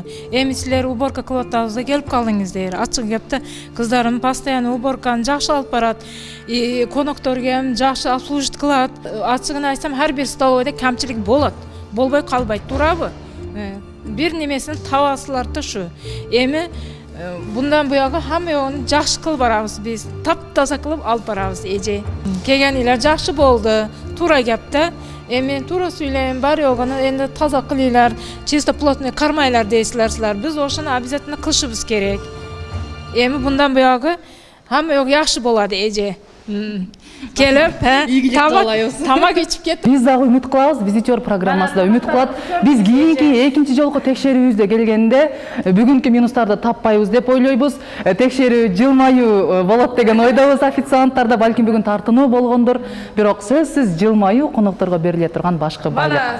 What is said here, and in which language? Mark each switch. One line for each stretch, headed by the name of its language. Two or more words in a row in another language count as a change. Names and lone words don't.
Kyrgyz: Эми силер уборка кылып атабыз келип калдыңыздар. Ачык кепте кыздарым постоянно уборканы жакшы алып барат. Конокторго эм жакшы обслуживать кылат. Ачыгын айтсам, ар бир столовойдо камчылык болот. Болбой калбайт, туурабы? Бир немесин табасылар да ушу.
Uzbek: Эми bundan buyog'i hamma yo'g'ini yaxshi qilib boramiz biz. Tap-toza qilib olib boramiz eje. Kelganinglar yaxshi bo'ldi. To'ra gapda. Endi to'ra so'ylayman, bar yo'g'ini endi toza qilinglar,
Russian: чисто плотный
Uzbek: qarmanglar deysizlar sizlar. Biz o'shani обязательно qilishimiz kerak. Endi bundan buyog'i hamma yo'q yaxshi bo'ladi eje.
Kyrgyz: Kelip, тамак ичип кетип. Биз дагы үмүт кылабыз, визитер программасында үмүт кылат. Биз кийинки экинчи жолку текшерүүбүздө келгенде бүгүнкү минустарды таппайбыз деп ойлойбуз. Текшерүү жылмаюу болот деген ойдобуз официанттарда, балким бүгүн тартынуу болгондор, бирок сөзсүз жылмаюу конокторго бериле турган башкы байлык.